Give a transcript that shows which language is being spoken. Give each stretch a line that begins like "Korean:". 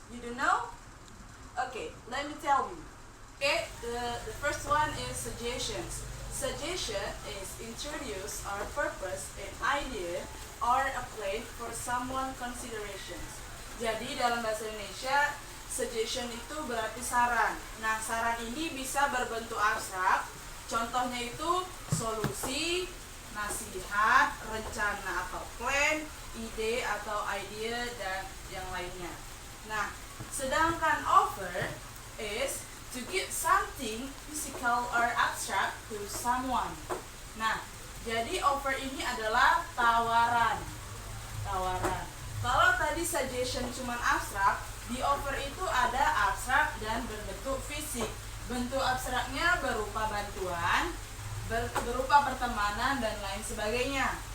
English: You don't know? Okay, let me tell you. Okay, the first one is suggestions. Suggestion is introduce or purpose an idea or a plan for someone considerations.
Indonesian: Jadi dalam bahasa Indonesia, suggestion itu berarti saran. Nah, saran ini bisa berbentuk abstrak. Contohnya itu solusi, nasihat, rencana atau plan, ide atau idea, dan yang lainnya. Nah, sedangkan
English: offer is to give something physical or abstract to someone.
Indonesian: Nah, jadi offer ini adalah tawaran. Tawaran. Kalau tadi suggestion cuma abstrak, di offer itu ada abstrak dan berbentuk fisik. Bentuk abstraknya berupa bantuan, berupa pertemanan, dan lain sebagainya.